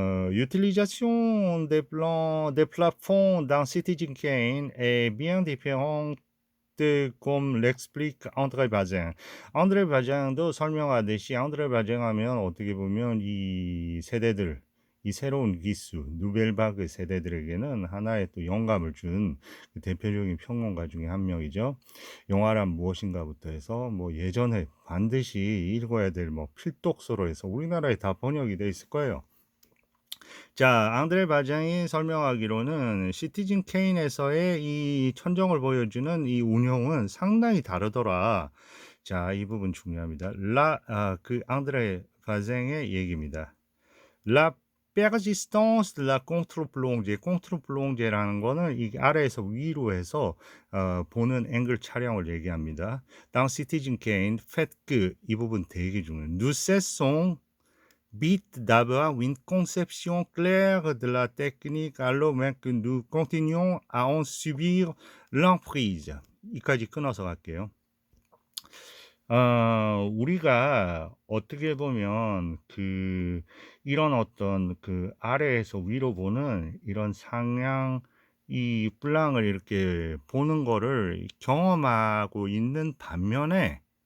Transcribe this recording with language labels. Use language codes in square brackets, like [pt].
[fr] L'utilisation des plafonds dans Citizen Kane est bien différente comme l'explique 안드레 바쟁. [ko] 안드레 바쟁도 설명하듯이 안드레 바쟁 하면 어떻게 보면 이 세대들, 이 새로운 기수, 누벨바그 세대들에게는 하나의 또 영감을 준 대표적인 평론가 중에 한 명이죠. 영화란 무엇인가부터 해서 예전에 반드시 읽어야 될 필독서로 해서 우리나라에 다 번역이 돼 있을 거예요. 자, 앙드레 바장이 설명하기로는 시티즌 케인에서의 이 천정을 보여주는 이 운영은 상당히 다르더라. 자, 이 부분 중요합니다. 앙드레 바장의 얘기입니다. [fr] La persistance de la contre-plongée. [ko] contre-plongé라는 거는 이 아래에서 위로 해서 보는 앵글 촬영을 얘기합니다. [fr] Dans Citizen Kane, fait que [ko] 이 부분 되게 중요해요. [fr] Nous cessons Vite d'avoir une conception claire de la technique alors même que nous continuons à en subir l'emprise. [ko] 이까지 끊어서 갈게요. 우리가 어떻게 보면 이런 어떤 아래에서 위로 보는 이런 상향 이 플랑을 이렇게 보는 거를 경험하고 있는 반면에